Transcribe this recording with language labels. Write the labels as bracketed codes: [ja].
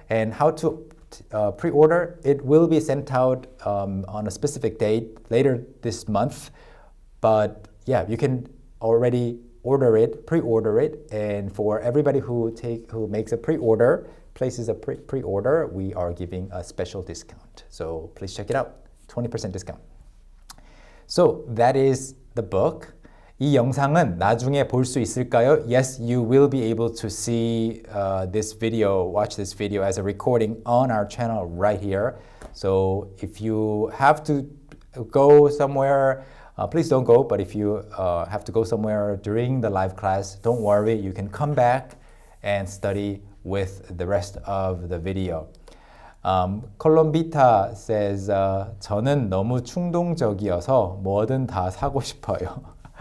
[en] And how to pre-order, it will be sent out on a specific date later this month. But yeah, you can already order it, pre-order it, and for everybody who makes a pre-order, places a pre-order, we are giving a special discount. So please check it out, 20% discount. So that is the book. [ko] 이 영상은 나중에 볼 수 있을까요? [en] Yes, you will be able to see this video, watch this video as a recording on our channel right here. So if you have to go somewhere, please don't go, but if you have to go somewhere during the live class, don't worry, you can come back and study with the rest of the video. [ko] 콜롬비타 says, 저는 너무 충동적이어서 뭐든 다 사고 싶어요.